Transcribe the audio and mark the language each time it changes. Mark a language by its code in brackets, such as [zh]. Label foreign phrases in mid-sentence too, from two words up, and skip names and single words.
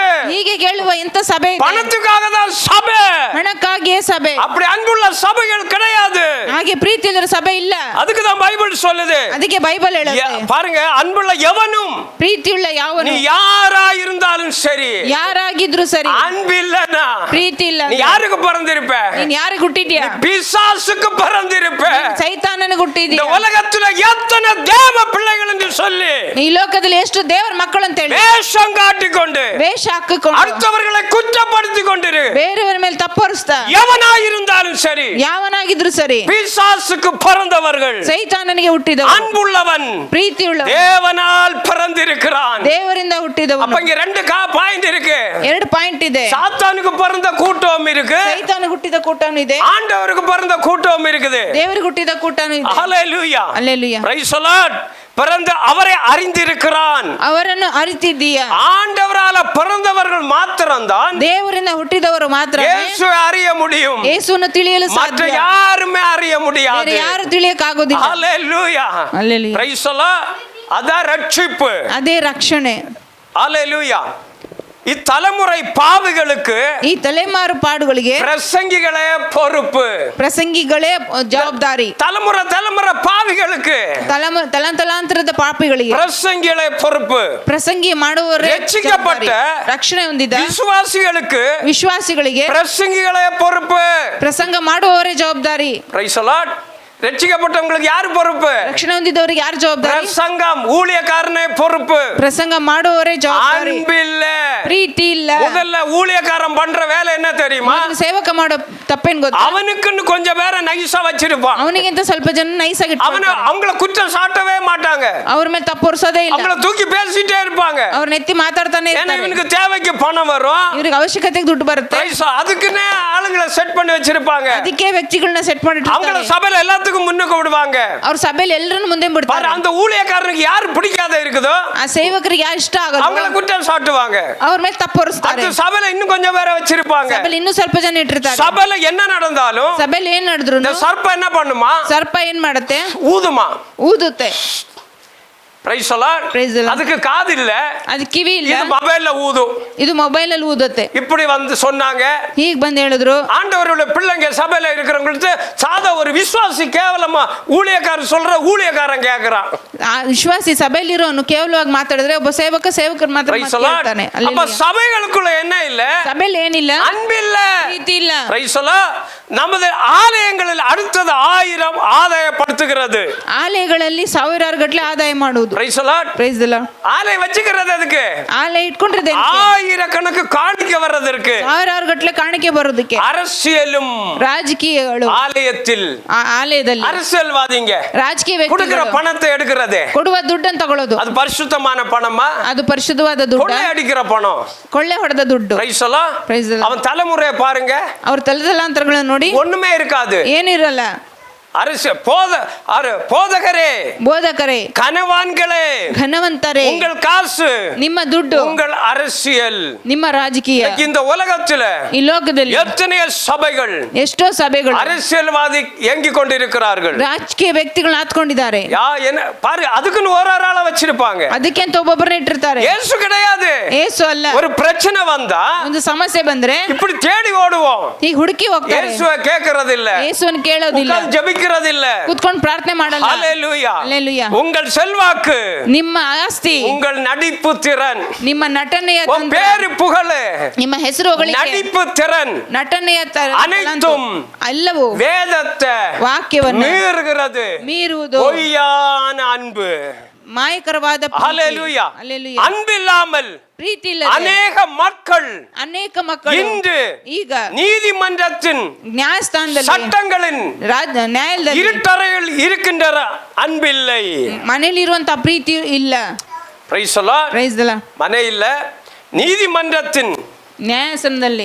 [kn] ಹೀಗೆ ಕೇಳುವ ಎಂತ ಸಭೆ ಇದೆ? [ta] பணத்துக்காக தான் சபை. [kn] ಹಣಕ್ಕಾಗಿಯೇ ಸಭೆ. [ta] அப்படி அன்புள்ள சபைகள் கிடையாது. [kn] ಹಾಗೆ ಪ್ರೀತಿ ಇಲ್ಲದ ಸಭೆ ಇಲ್ಲ. [ta] அதுக்கு தான் பைபிள் சொல்லுது. [kn] ಅದಕ್ಕೆ ಬೈಬಲ್ ಹೇಳುತ್ತೆ, [ta] பாருங்க, அன்புள்ள எவனும் [kn] ಪ್ರೀತಿಯುಳ್ಳ ಯಾವನು [ta] நீ யாரா இருந்தாலும் சரி, [kn] ಯಾರಾಗಿದ್ರು ಸರಿ, [ta] அன்பில்லனா [kn] ಪ್ರೀತಿ ಇಲ್ಲ [ta] நீ யாருக்கு பிறந்திருப்ப? [kn] ನೀನ್ ಯಾರಿಗೆ ಹುಟ್ಟಿದ್ಯಾ? [ta] பிசாசுக்கு பிறந்திருப்ப. [kn] ಸೈತಾನನಿಗೆ ಹುಟ್ಟಿದ್ಯಾ? [ta] இந்த உலகத்துல எத்தனை தேவ பிள்ளைகள் என்று சொல்லி [kn] ಈ ಲೋಕದಲ್ಲಿ ಎಷ್ಟು ದೇವರ ಮಕ್ಕಳು ಅಂತ ಹೇಳಿ [ta] வேஷம் காட்டிக்கொண்டு [kn] ವೇಷ ಹಾಕಿಕೊಂಡು [ta] அடுத்தவர்களை குற்றப்படுத்தி கொண்டிரு. [kn] ಬೇರೆಯವರ ಮೇಲೆ ತಪ್ಪೊರಿಸ್ತಾ [ta] எவனாயிருந்தாலும் சரி, [kn] ಯಾವನಾಗಿದ್ರು ಸರಿ, [ta] பிசாசுக்கு பிறந்தவர்கள் [kn] ಸೈತಾನನಿಗೆ ಹುಟ್ಟಿದವ, [ta] அன்புள்ளவன் [kn] ಪ್ರೀತಿಯುಳ್ಳ [ta] தேவனால் பிறந்திருக்கிறான். [kn] ದೇವರಿಂದ ಹುಟ್ಟಿದವನು. [ta] அப்ப இங்க ரெண்டு பாயிண்ட் இருக்கு. [kn] ಎರಡು ಪಾಯಿಂಟ್ ಇದೆ. [ta] சாத்தானுக்கு பிறந்த கூட்டம் இருக்கு, [kn] ಸೈತಾನಿಗೆ ಹುಟ್ಟಿದ ಕೂಟನೂ ಇದೆ, [ta] ஆண்டவருக்கு பிறந்த கூட்டம் இருக்குது. [kn] ದೇವರಿಗೆ ಹುಟ್ಟಿದ ಕೂಟನೂ ಇದೆ. [ta] ஹalleluya, அல்லேலூயா. [en] Praise the Lord. [ta] பிறந்த அவரை அறிந்திருக்கிறான். [kn] ಅವರನ್ನು ಅರಿತಿದ್ದೀಯಾ? [ta] ஆண்டவரால பிறந்தவர்கள் மாத்திரம்தான் [kn] ದೇವರಿಂದ ಹುಟ್ಟಿದವರು ಮಾತ್ರ [ta] இயேசுவை அறிய முடியும். [kn] ಯೇಸುವನ್ನು ತಿಳಿಯಲು [ta] மற்ற [kn] ಸಾಧ್ಯ. [ta] யாருமே அறிய முடியாது. [kn] ಬೇರೆ ಯಾರು ತಿಳಿಯಕ್ಕಾಗೋದಿಲ್ಲ. [ta] ஹalleluya, அல்லேலூயா. [en] Praise the Lord. [ta] அதான் ரட்சிப்பு. [kn] ಅದೇ ರಕ್ಷಣೆ. [ta] ஹalleluya. இத்தலைமுறை பாவிகளுக்கு [kn] ಈ ತಲೆಮಾರು ಪಾಡುಗಳಿಗೆ [ta] பிரசங்கிகளே பொறுப்பு. [kn] ಪ್ರಸಂಗಿಗಳೇ ಜವಾಬ್ದಾರಿ. [ta] தலைமுறை பாவிகளுக்கு [kn] ತಲಾಂತರದ ಪಾಪಿಗಳಿಗೆ [ta] பிரசங்கிகளே பொறுப்பு. [kn] ಪ್ರಸಂಗಿ ಮಾಡುವವರೇ [ta] ரட்சிக்கப்பட்ட [kn] ಜವಾಬ್ದಾರಿ. ರಕ್ಷಣೆ ಹೊಂದಿದ [ta] விசுவாசிகளுக்கு [kn] ವಿಶ್ವಾಸಿಗಳಿಗೆ [ta] பிரசங்கிகளே பொறுப்பு. [kn] ಪ್ರಸಂಗ ಮಾಡುವವರೇ ಜವಾಬ್ದಾರಿ. [en] Praise the Lord. [ta] ரட்சிக்கப்பட்டவங்களுக்கு யார் பொறுப்பு? [kn] ರಕ್ಷಣೆ ಹೊಂದಿದವರಿಗೆ ಯಾರು ಜವಾಬ್ದಾರಿ? [ta] பிரசங்கம் ஊழியக்காரனே பொறுப்பு. [kn] ಪ್ರಸಂಗ ಮಾಡುವವರೇ ಜವಾಬ್ದಾರಿ. [ta] அன்பில்ல, [kn] ಪ್ರೀತಿ ಇಲ್ಲ. [ta] முதல்ல ஊழியக்காரன் பண்ற வேலை என்ன தெரியுமா? [kn] ಮೊದಲು ಸೇವಕ ಮಾಡೋ ತಪ್ಪೇನ್ ಗೊತ್ತಾ? [ta] அவனுக்குன்னு கொஞ்சம் பேரை நைஸா வச்சிருப்பான். [kn] ಅವನಿಗಿಂತ ಸ್ವಲ್ಪ ಜನ ನೈಸ್ ಆಗಿ [ta] அவங்கள குற்றம் சாட்டவே மாட்டாங்க. [kn] ಅವ್ರ ಮೇಲೆ ತಪ್ಪೊರ್ಸೋದೇ ಇಲ್ಲ. [ta] அவங்கள தூக்கி பேசிட்டே இருப்பாங்க. [kn] ಅವ್ರನ್ನ ಎತ್ತಿ ಮಾತಾಡ್ತಾನೆ [ta] ஏன்னா [kn] ಇರ್ತಾರೆ. [ta] இவனுக்கு தேவைக்கு பணம் வரும், [kn] ಇವ್ರಿಗೆ ಅವಶ್ಯಕತೆಗೆ ದುಡ್ಡು ಬರುತ್ತೆ. [ta] அதுக்குன்னே ஆளுங்களை செட் பண்ணி வச்சிருப்பாங்க. [kn] ಅದಕ್ಕೆ ವ್ಯಕ್ತಿಗಳನ್ನ ಸೆಟ್ [ta] அவங்கள [kn] ಮಾಡಿರ್ತಾರೆ. [ta] சபையில எல்லாத்துக்கும் முன்னுக்கு விடுவாங்க. [kn] ಅವ್ರ ಸಭೆಯಲ್ಲಿ ಎಲ್ಲರನ್ನು ಮುಂದೆ [ta] பாரு, [kn] ಬಿಡ್ತಾರೆ. [ta] அந்த ஊழியக்காரனுக்கு யார் பிடிக்காத இருக்குதோ [kn] ಆ ಸೇವಕರಿಗೆ ಯಾರು ಇಷ್ಟ [ta] அவங்கள [kn] ಆಗಲ್ಲ [ta] குற்றம் சாட்டுவாங்க. [kn] ಅವ್ರ ಮೇಲೆ ತಪ್ಪೊರಿಸ್ತಾರೆ. [ta] அடுத்து சபையில இன்னும் கொஞ்சம் பேரை வச்சிருப்பாங்க. [kn] ಸಭೆಯಲ್ಲಿ ಇನ್ನೂ ಸ್ವಲ್ಪ ಜನ ಇಟ್ಟಿರ್ತಾರೆ. [ta] சபையில என்ன நடந்தாலும் [kn] ಸಭೆಯಲ್ಲಿ ಏನ್ ನಡೆದ್ರು [ta] இந்த சர்ப்பம் என்ன பண்ணுமா? [kn] ಸರ್ಪ ಏನ್ ಮಾಡುತ್ತೆ? [ta] ஊதுமா. [kn] ಊದುತ್ತೆ. [en] Praise the Lord. Praise the Lord. [ta] அதுக்கு காது இல்ல, [kn] ಅದು ಕಿವಿ ಇಲ್ಲ, [ta] இது மொபைல்ல ஊதும். [kn] ಇದು ಮೊಬೈಲ್ ಅಲ್ಲಿ ಊದುತ್ತೆ. [ta] இப்படி வந்து சொன்னாங்க. [kn] ಹೀಗ್ ಬಂದ್ ಹೇಳಿದ್ರು, [ta] ஆண்டவருடைய பிள்ளைங்க சபையில இருக்கிறவங்களுக்கு சாதா ஒரு விசுவாசி கேவலமா ஊழியக்காரன் சொல்ற ஊழியக்காரன் கேக்குறான். [kn] ಆ ವಿಶ್ವಾಸಿ ಸಭೆಯಲ್ಲಿರೋನು ಕೇವಲವಾಗಿ ಮಾತಾಡಿದ್ರೆ ಒಬ್ಬ ಸೇವಕರು ಮಾತ್ರ [en] Praise the Lord. [kn] ಕೇಳ್ತಾನೆ. [ta] அப்ப சபைகளுக்குள்ள என்ன இல்ல? [kn] ಸಭೆಯಲ್ಲಿ ಏನಿಲ್ಲ? [ta] அன்பில்ல, [kn] ಪ್ರೀತಿ ಇಲ್ಲ. [en] Praise the Lord. [ta] நமது ஆலயங்களில் அடுத்தது 1000 ஆதாயப்படுத்துகிறது. [kn] ಆಲಯಗಳಲ್ಲಿ ಸಾವಿರಾರು ಗಟ್ಟಲೆ ಆದಾಯ ಮಾಡುವುದು. ಹೌದು. [en] Praise the Lord. Praise the Lord. [ta] ஆலை வச்சுக்கிறது அதுக்கு [kn] ಆಲೆ ಇಟ್ಕೊಂಡಿದೆ [ta] ஆயிரக்கணக்கு காணிக்கை வர்றதற்கு, [kn] ಸಾವಿರಾರು ಗಟ್ಟಲೆ ಕಾಣಿಕೆ ಬರೋದಕ್ಕೆ. [ta] அரசியலும் [kn] ರಾಜಕೀಯಗಳು [ta] ஆலயத்தில், [kn] ಆಲಯದಲ್ಲಿ [ta] அரசியல்வாதிங்க [kn] ರಾಜಕೀಯ [ta] கொடுக்கிற [kn] ವ್ಯಕ್ತಿಗಳು [ta] பணத்தை எடுக்கிறது, [kn] ಕೊಡುವ ದುಡ್ಡನ್ನು ತಗೊಳ್ಳೋದು. [ta] அது பரிசுத்தமான பணமா, [kn] ಅದು ಪರಿಶುದ್ಧವಾದ ದುಡ್ಡು, [ta] கொள்ளை அடிக்கிற பணம். [kn] ಕೊಳ್ಳೆ ಹೊಡೆದ ದುಡ್ಡು. [en] Praise the Lord. Praise the Lord. [ta] அவன் தலைமுறையை பாருங்க, [kn] ಅವ್ರ ತಲೆತಲಾಂತರಗಳನ್ನು ನೋಡಿ [ta] ஒண்ணுமே இருக்காது. [kn] ಏನಿರಲ್ಲ. [ta] போதகரே, [kn] ಬೋಧಕರೇ, [ta] கனவான்களே, [kn] ಘನವಂತರೇ, [ta] உங்கள் காசு, [kn] ನಿಮ್ಮ ದುಡ್ಡು, [ta] உங்கள் அரசியல். [kn] ನಿಮ್ಮ ರಾಜಕೀಯ. [ta] இந்த உலகத்துல [kn] ಈ ಲೋಕದಲ್ಲಿ [ta] எத்தனையோ சபைகள், [kn] ಎಷ್ಟೋ ಸಭೆಗಳು [ta] அரசியல்வாதி இயங்கிக் கொண்டிருக்கிறார்கள். [kn] ರಾಜಕೀಯ ವ್ಯಕ್ತಿಗಳನ್ನ ಹಾತ್ಕೊಂಡಿದ್ದಾರೆ. [ta] பாரு, அதுக்குன்னு ஒரு ஆளை வச்சிருப்பாங்க. [kn] ಅದಕ್ಕೆ ಅಂತ ಒಬ್ಬೊಬ್ಬರನ್ನ ಇಟ್ಟಿರ್ತಾರೆ. [ta] இயேசு கிடையாது. [kn] ಏಸು ಅಲ್ಲ. [ta] ஒரு பிரச்சனை வந்தா, [kn] ಒಂದು ಸಮಸ್ಯೆ ಬಂದ್ರೆ [ta] இப்படி தேடி ஓடுவோம். [kn] ಈಗ ಹುಡುಕಿ ಹೋಗ್ತಾರೆ. [ta] இயேசுவை கேட்கறது இல்ல, [kn] ಯೇಸುವನ್ನು ಕೇಳೋದಿಲ್ಲ, [ta] ஜெபிக்கிறது இல்ல, [kn] ಕೂತ್ಕೊಂಡು ಪ್ರಾರ್ಥನೆ ಮಾಡಲ್ಲ. [ta] ஹalleluya. [kn] ಹಲ್ಲೆಲೂಯಾ. [ta] உங்கள் செல்வாக்கு, [kn] ನಿಮ್ಮ ಆಸ್ತಿ, [ta] உங்கள் நடிப்பு திறன், [kn] ನಿಮ್ಮ ನಟನೆಯ [ta] உன் பேரு புகழு, [kn] ನಿಮ್ಮ ಹೆಸರು ಹೊಗಳಿಕೆ, [ta] நடிப்பு திறன், [kn] ನಟನೆಯ [ta] அனைத்தும் [kn] ಎಲ್ಲವೂ [ta] வேதத்தை [kn] ವಾಕ್ಯವನ್ನು [ta] மீறுகிறது. [kn] ಮೀರುವುದು [ta] பொய்யான அன்பு. [kn] ಮಾಯಕರವಾದ [ta] ஹalleluya. [kn] ಹಲ್ಲೆಲೂಯಾ. [ta] அன்பில்லாமல் [kn] ಪ್ರೀತಿ ಇಲ್ಲ [ta] அநேக மக்கள் [kn] ಅನೇಕ ಮಕ್ಕಳು [ta] இன்று [kn] ಈಗ [ta] நீதிமன்றத்தின் [kn] ನ್ಯಾಯಸ್ಥಾನದಲ್ಲಿ, [ta] சட்டங்களின் [kn] ನ್ಯಾಯಾಲಯದಲ್ಲಿ [ta] இருட்டறையில் இருக்கின்ற அன்பில்லை. [kn] ಮನೆಯಲ್ಲಿರುವಂತ ಪ್ರೀತಿ ಇಲ್ಲ. [en] Praise the Lord. Praise the Lord. [ta] மனை இல்ல, நீதிமன்றத்தின் [kn] ನ್ಯಾಯಾಸನದಲ್ಲಿ